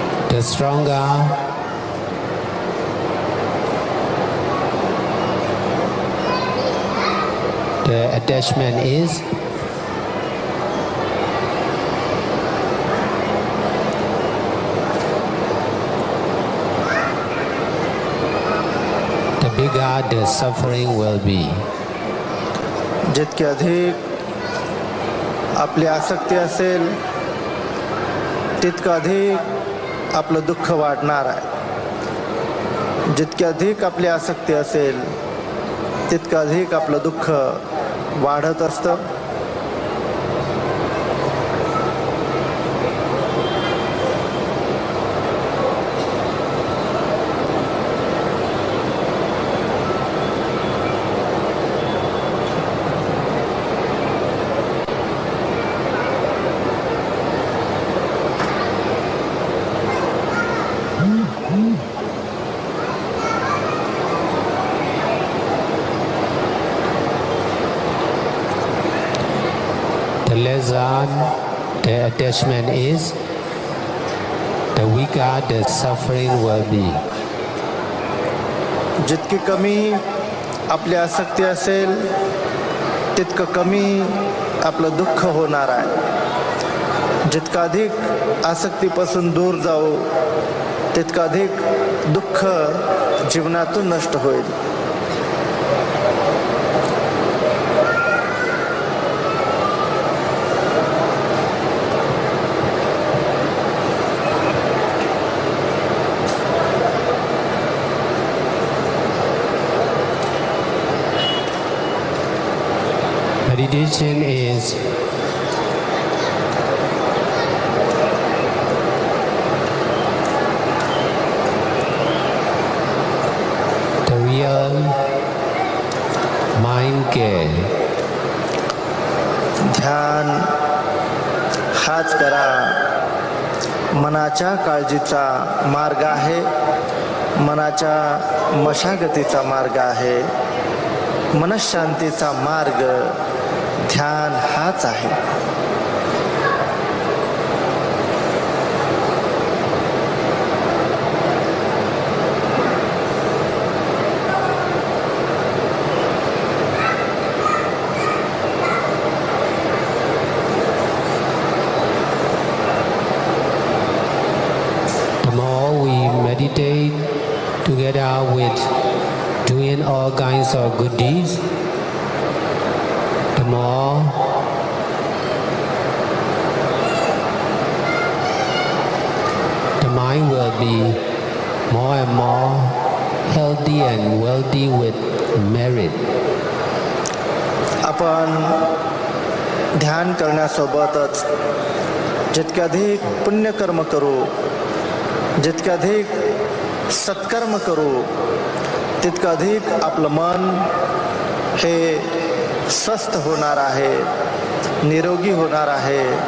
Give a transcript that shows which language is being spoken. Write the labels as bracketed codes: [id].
[en] the stronger the attachment is, the bigger the suffering will be. [mr] जितके अधिक आपली आसक्ती असेल तितकं अधिक आपलं दुःख वाढणार आहे. जितके अधिक आपली आसक्ती असेल तितकं अधिक आपलं दुःख वाढत असतं. [en] The lesser the attachment is, the weaker the suffering will be. [mr] जितकी कमी आपली आसक्ती असेल तितकं कमी आपलं दुःख होणार आहे. जितकं अधिक आसक्तीपासून दूर जाऊ तितकं अधिक दुःख जीवनातून नष्ट होईल. [en] Meditation is the real mind care. [mr] ध्यान हाच करा मनाच्या काळजीचा मार्ग आहे, मनाच्या मशागतीचा मार्ग आहे, मनःशांतीचा मार्ग ध्यान हाच आहे. [en] The more we meditate together with doing all kinds of good deeds, the more the mind will be more and more healthy and wealthy with merit. [mr] आपण ध्यान करण्यासोबतच जितके अधिक पुण्यकर्म करू, जितके अधिक सत्कर्म करू तितकं अधिक आपलं मन हे स्वस्थ होणार आहे, निरोगी होणार आहे.